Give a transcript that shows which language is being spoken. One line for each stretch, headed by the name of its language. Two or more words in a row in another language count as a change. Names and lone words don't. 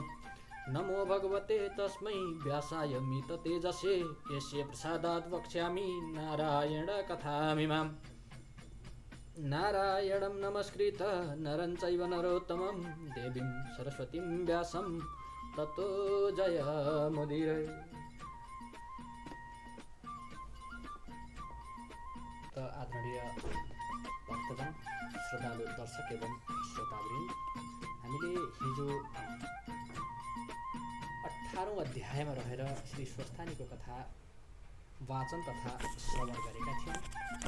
Sanskrit: नमो भगवते तस्मै व्यासाय मिततेजसे यस्य प्रसादात् वक्ष्यामि नारायणकथामिमाम्। नारायणं नमस्कृत नरं चैव नरोत्तमं देवीं सरस्वतीं व्यासं ततो जयमुदीरये।
Nepali: आदरणीय भक्तजन, श्रद्धालु दर्शक एवं श्रोतावृन्द, हामीले हिजो 18औं अध्यायमा रहेर श्री स्वस्थानीको कथा वाचन तथा श्रवण गरेका थियौँ।